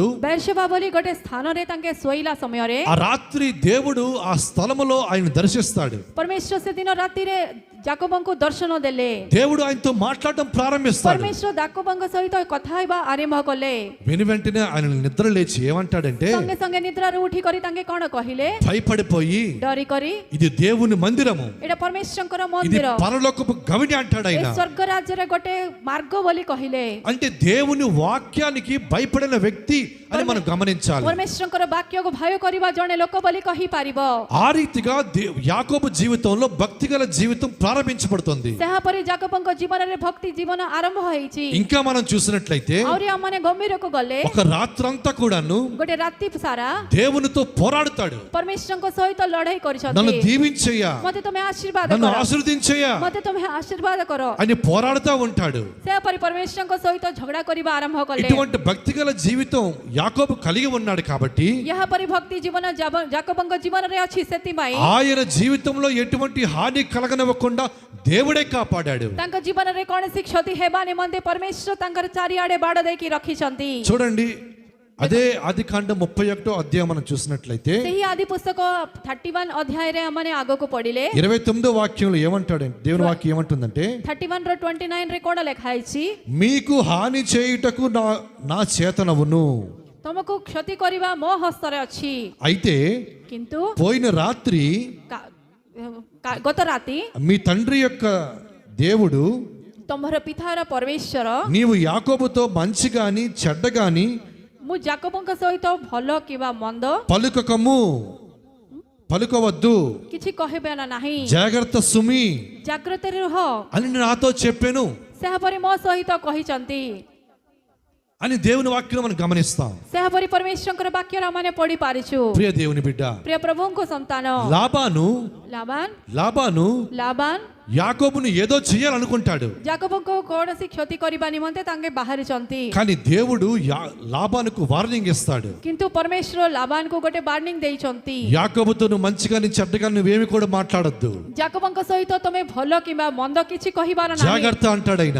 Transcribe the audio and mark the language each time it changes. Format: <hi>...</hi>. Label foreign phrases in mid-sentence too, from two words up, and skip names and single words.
<or>ବେର୍ଶେବା ବୋଲି ଗୋଟେ ସ୍ଥାନ ରେ ତାଙ୍କେ ସୋଇଲା ସମୟ ରେ</or> <te>ఆ రాత్రి దేవుడు ఆ స్థలములో ఆయన దర్శిస్తాడు.</te> <or>ପରମେଶ୍ୱର ସେ ଦିନ ରାତି ରେ ଜାକୋବଙ୍କୁ ଦର୍ଶନ ଦେଲେ।</or> <te>దేవుడు ఆయనతో మాట్లాడటం ప్రారంభిస్తాడు.</te> <or>ପରମେଶ୍ୱର ଜାକୋବଙ୍କ ସହିତ କଥା ହେବା ଆରମ୍ଭ କଲେ।</or> <te>వెను వెంటనే ఆయన నిద్ర లేచి ఏమంటాడంటే,</te> <or>ସଙ୍ଗେ ସଙ୍ଗେ ନିଦ୍ରା ରେ ଉଠି କରି ତାଙ୍କେ କଣ କହିଲେ</or> <te>భయపడిపోయి</te> <or>ଡରି କରି</or> <te>ఇది దేవుని మందిరము,</te> <or>ଏଟା ପରମେଶ୍ୱରଙ୍କର</or> <te>ఇది</te> <or>मंदिर,</or> <te>పరలోకపు గవిని అంటాడు</te> <or>ए</or> <te>ఆయన.</te> <or>ସ୍ୱର୍ଗ ରାଜ୍ୟ ରେ ଗୋଟେ ମାର୍ଗ ବୋଲି କହିଲେ।</or> <te>అంటే దేవుని వాక్యానికి భయపడిన వ్యక్తి అని మనం గమనించాలి.</te> <or>ପରମେଶ୍ୱରଙ୍କର ବାକ୍ୟକୁ ଭୟ କରିବା ଜଣେ ଲୋକ ବୋଲି କହି ପାରିବା।</or> <te>ఆ రీతిగా యాకోబు జీవితంలో భక్తిగల జీవితం ప్రారంభం ప్రారంభించబడుతుంది.</te> <or>ସେହାପରି ଯାକୋବଙ୍କ ଜୀବନରେ ଭକ୍ତି ଜୀବନ ଆରମ୍ଭ ହେଇଛି।</or> <te>ఇంకా మనం చూసినట్లయితే</te> <or>ଆହୁରି ଆମମାନେ ଗମ୍ଭୀରକୁ ଗଲେ</or> <te>ఒక రాత్రంతా కూడాను</te> <or>ଗୋଟେ ରାତି ସାରା</or> <te>దేవునితో పోరాడుతాడు.</te> <or>ପରମେଶ୍ୱରଙ୍କ ସହିତ ଲଢ଼େଇ</or> <te>నన్ను</te> <or>କରିଛନ୍ତି।</or> <te>దీవించయ్యా,</te> <or>ମତେ ତମେ ଆଶୀର୍ବାଦ</or> <te>నన్ను</te> <or>କର,</or> <te>ఆశీర్వదించయ్యా</te> <or>ମତେ ତମେ ଆଶୀର୍ବାଦ କର।</or> <te>అని పోరాడుతూ ఉంటాడు.</te> <or>ସେହାପରି ପରମେଶ୍ୱରଙ୍କ ସହିତ ଝଗଡ଼ା କରିବା ଆରମ୍ଭ କଲେ।</or> <te>ఇటువంటి భక్తిగల జీవితం యాకోబు కలిగి ఉన్నాడు కాబట్టి</te> <or>ଏହାପରି ଭକ୍ତି ଜୀବନ ଯାକୋବଙ୍କ ଜୀବନରେ ଅଛି, ସେଥିପାଇଁ</or> <te>ఆయన జీవితంలో ఎటువంటి హాని కలగనివ్వకుండా దేవుడే కాపాడాడు.</te> <or>ତାଙ୍କ ଜୀବନରେ କୌଣସି କ୍ଷତି ହେବା ନିମନ୍ତେ ପରମେଶ୍ୱର ତାଙ୍କର ଚାରିଆଡେ ବାଡ଼ ଦେଇକି ରଖିଛନ୍ତି।</or> <te>చూడండి, అదే ఆదికాండం 31వ అధ్యాయం మనం చూసినట్లయితే</te> <or>ସେହି ଆଦି ପୁସ୍ତକ 31 ଅଧ୍ୟାୟରେ ଆମମାନେ ଆଗକୁ ପଢିଲେ</or> <te>29వ వాక్యంలో ఏమంటాడంటే, దేవుని వాక్యం ఏమంటుందంటే,</te> <or>31 ର 29 ରେ କଣ ଲେଖା ହେଇଛି?</or> <te>మీకు హాని చేయుటకు నా చేతనవును,</te> <or>ତମକୁ କ୍ଷତି କରିବା ମୋ ହସ୍ତରେ ଅଛି।</or> <te>అయితే</te> <or>କିନ୍ତୁ</or> <te>పోయిన రాత్రి</te> <or>ଗତ ରାତି</or> <te>మీ తండ్రి యొక్క దేవుడు</te> <or>ତମର ପିତାର ପରମେଶ୍ୱର</or> <te>నీవు యాకోబుతో మంచి గాని చెడ్డ గాని</te> <or>ମୁଁ ଯାକୋବଙ୍କ ସହିତ ଭଲ କିମ୍ବା ମନ୍ଦ</or> <te>పలుకవద్దు,</te> <or>କିଛି କହିବେ ନା ନାହିଁ,</or> <te>జాగ్రత్త సుమి</te> <or>ଜାଗ୍ରତରେ ରୁହ</or> <te>అని నాతో చెప్పాను</te> <or>ସେହାପରି ମୋ ସହିତ କହିଛନ୍ତି।</or> <te>అని దేవుని వాక్యం మనం గమనిస్తాం.</te> <or>ସେହାପରି ପରମେଶ୍ୱରଙ୍କର ବାକ୍ୟର ଆମମାନେ ପଢି ପାରିଛୁ।</or> <te>ప్రియ దేవుని బిడ్డ,</te> <or>ପ୍ରିୟ ପ୍ରଭୁଙ୍କ ସନ୍ତାନ</or> <te>లాబాను</te> <or>ଲାବାନ</or> <te>యాకోబును ఏదో చేయాలనుకుంటాడు,</te> <or>ଯାକୋବଙ୍କ କୌଣସି କ୍ଷତି କରିବା ନିମନ୍ତେ ତାଙ୍କେ ବାହାରିଛନ୍ତି।</or> <te>కానీ దేవుడు లాబానుకు వార్నింగ్ ఇస్తాడు.</te> <or>କିନ୍ତୁ ପରମେଶ୍ୱର ଲାବାନକୁ ଗୋଟେ ୱାର୍ଣ୍ଣିଂ ଦେଇଛନ୍ତି।</or> <te>యాకోబుతో నువ్వు మంచిగాని చెడ్డగా నువ్వేమి కూడా మాట్లాడొద్దు,</te> <or>ଯାକୋବଙ୍କ ସହିତ ତମେ ଭଲ କିମ୍ବା ମନ୍ଦ କିଛି କହିବାର ନାହିଁ,</or> <te>జాగ్రత్త అంటాడు ఆయన.</te>